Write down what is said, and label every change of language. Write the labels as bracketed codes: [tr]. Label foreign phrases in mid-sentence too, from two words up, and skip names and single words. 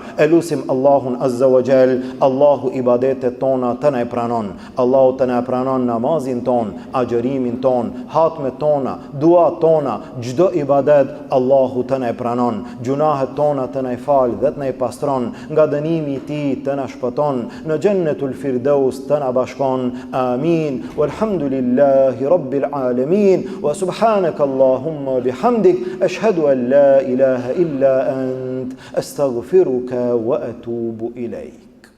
[sq] Elusim Allahun [ar] عز وجل, [sq] Allahu ibadetet tona të na pranon, Allahu të na pranon namazin ton, agjërimin ton, hatmet tona, duat tona, çdo ibadet Allahu të na pranon, gjunahet tona të na fal dhe të na pastron, nga dënimi i tij të na shpëton, në [ar] جنة الفردوس [sq] të na bashkon. Amin. [ar] والحمد لله رب العالمين. وسبحانك اللهم وبحمدك أشهد أن لا إله إلا أنت أستغفرك وأتوب إليك.